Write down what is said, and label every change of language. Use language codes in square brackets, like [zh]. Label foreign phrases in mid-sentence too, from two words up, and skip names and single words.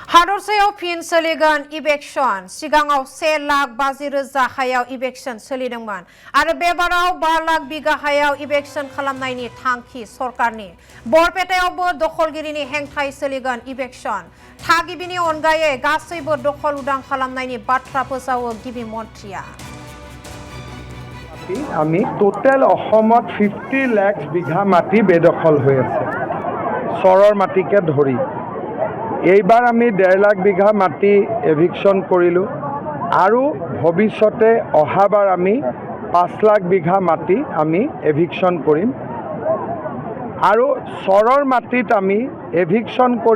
[brx] हादरसायाव फिन सोलिगोन इभेक्सन सिगाङाव 1 लाख 50,000 हायाव इभेक्सन सोलिदोंमोन आरो बेबाराव 5 लाख बिगा हायाव इभेक्सन खालामनायनि थांखि सरकारनि बरपेटायावबो दखलगिरिनि हेंथायै सोलिगोन इभेक्सन थागिबिनि अनगायै गासैबो दखल उदां खालामनायनि बाथ्रा फोसावो गिबि मन्थ्रिया [as] আমি টোটেল অসমত 50 লাখ বিঘা মাটি বেদখল হৈ আছে চৰৰ মাটিকে ধৰি এইবাৰ আমি 1.5 লাখ বিঘা মাটি এভিকশন কৰিলোঁ আৰু ভৱিষ্যতে অহাবাৰ আমি 5 লাখ বিঘা মাটি আমি এভিকশন কৰিম আৰু চৰৰ মাটিত আমি এভিকশন কৰি